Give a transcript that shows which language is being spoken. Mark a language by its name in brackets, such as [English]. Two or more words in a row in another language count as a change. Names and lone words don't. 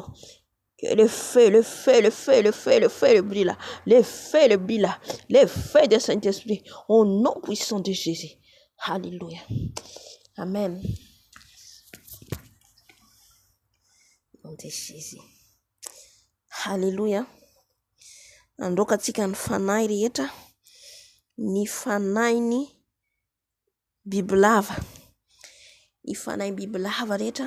[French] Que le feu brille, le feu de Saint-Esprit, au nom puissant de Jésus. Alléluia. Amen. Au nom de Jésus. Alléluia. [Malagasy] Androkatsika ny fanahy rehetra, ny fanahy bibilava. Ny fanahy bibilava rehetra.